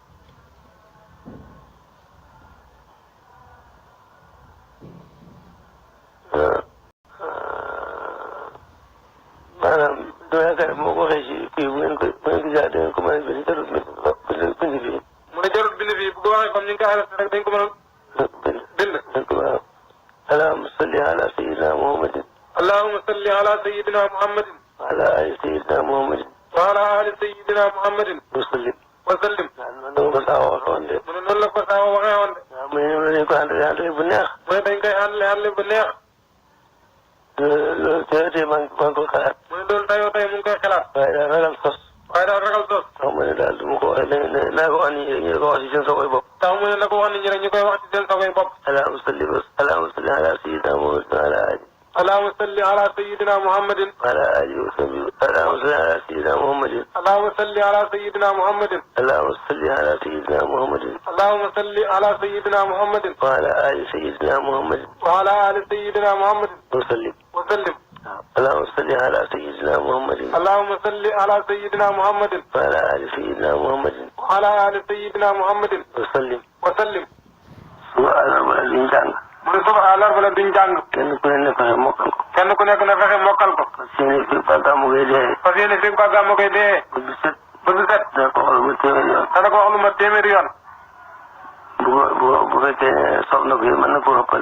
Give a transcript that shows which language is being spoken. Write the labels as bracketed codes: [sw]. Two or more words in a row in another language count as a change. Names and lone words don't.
[wo] maanaam dama yaakaar moo ko waxee ci kii bu ngeen ko jaar da ngeen ko mën a bind jarul bind fii. mu ne jarul bind fii bu ko waxee comme ni nga ko arrêté rek dañ ko mën a bind. dañ ko waaw. [ar] اللهم صل على سيدنا محمد. اللهم صل على سيدنا محمد. وعلى آل سيدنا محمد. وعلى آل سيدنا محمد. وسلم. وسلم. [wo] waaw man dama ko saa waxee woon de. mu ne noonu la ko saa waxee woon de. waaw mu ne ñoom dañ ko àndale bu neex. mu ne dañ koy àndale bu neex. loolu tey maa ngi ko xalaat. mu ne loolu tayoo tey mu ngi koy xalaat. waaye daal ragal sos. waaye daal ragal sos. tax ma ne daal du ma ko wax naa ko wax ni ñu ko wax ci seen soxoy bopp. tax mu ne na ko wax nit ñi rek ñu koy wax ci seen soxoy bopp. [ar] اللهم صل على سيدنا محمد وعلى آل. اللهم صل على سيدنا محمد. وعلى آله وصحبه. اللهم صل على سيدنا محمد. اللهم صل على سيدنا محمد. اللهم صل على سيدنا محمد. اللهم صل على سيدنا محمد. وعلى آل سيدنا محمد. وعلى آل سيدنا محمد. وسلم. وسلم. اللهم صل على سيدنا محمد. اللهم صل على سيدنا محمد. وعلى آل سيدنا محمد. وعلى آل سيدنا محمد. وسلم. وسلم. [wo] subhaana wala duñ jàng. mu ne subhaana wala duñ jàng. kenn ku ne fexe mokkal ko. kenn ku nekk na fexe mokkal ko. [fr] parce que [wo] yéen fii ba gàmmu koy dee. [fr] parce que [wo] yéen fii ba gàmmu koy dee. ba du set. ba du set. dana ko wax lu ma téeméeri yoon. dana ko wax lu ma téeméeri yoon. bu fekkee ne soob na ko yéen mën na koo xëppal.